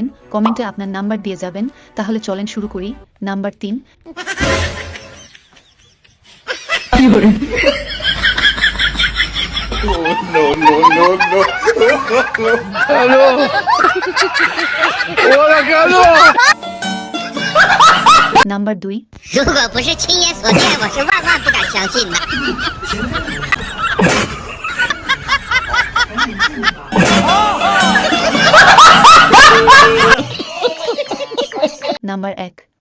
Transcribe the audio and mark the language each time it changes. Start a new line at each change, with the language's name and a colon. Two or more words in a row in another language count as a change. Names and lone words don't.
Bangla: কমেন্টে আপনার নাম্বার দিয়ে যাবেন। তাহলে চলেন শুরু করি। নাম্বার 3। নাম্বার 2।
Chinese: 如果不是亲眼所见，我是万万不敢相信的。
Bangla: নাম্বার 1।